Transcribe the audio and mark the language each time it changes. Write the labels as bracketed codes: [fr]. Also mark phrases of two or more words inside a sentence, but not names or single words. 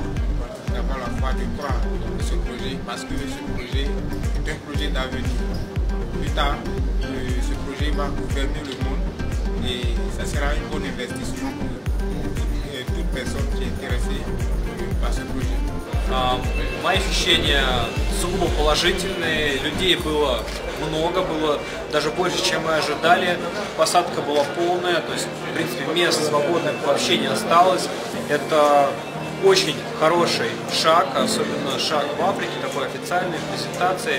[fr] D'avoir la foi, de croire en ce projet, parce que ce projet est un projet d'avenir. Plus tard, ce projet va gouverner le monde et ça sera un bon investissement pour toute personne qui est intéressée par ce projet. [ru] Мои ощущения сугубо положительные, людей было много, было даже больше, чем мы ожидали, посадка была полная, то есть, в принципе, мест свободных вообще не осталось. Это очень хороший шаг, особенно шаг в Африке, такой официальной презентации.